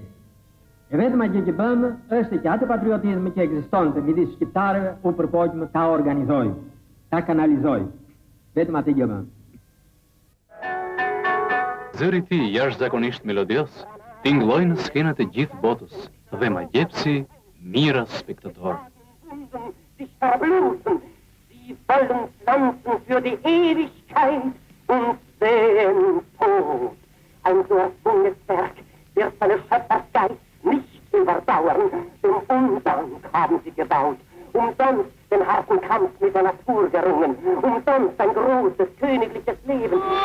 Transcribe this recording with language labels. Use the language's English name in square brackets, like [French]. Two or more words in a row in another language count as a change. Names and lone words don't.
[Albanian] E vetëm gjë që bëmë është që atë patriotizëm që ekzistonte midis shqiptarëve u përpoqëm ta organizojmë, ta kanalizojmë. Vetëm atë gjë bëmë. Zëri ti jashtëzakonisht melodios tingëlloi në skenat e gjithë botës dhe ma gjepsi mira spektator. [German] Sie wollen pflanzen für die Ewigkeit und sehen Tod. Ein so erzwungenes Werk wird seine Schöpfergeist nicht überdauern, denn umsonst haben sie gebaut, umsonst den harten Kampf mit der Natur gerungen, umsonst ein großes, königliches Leben.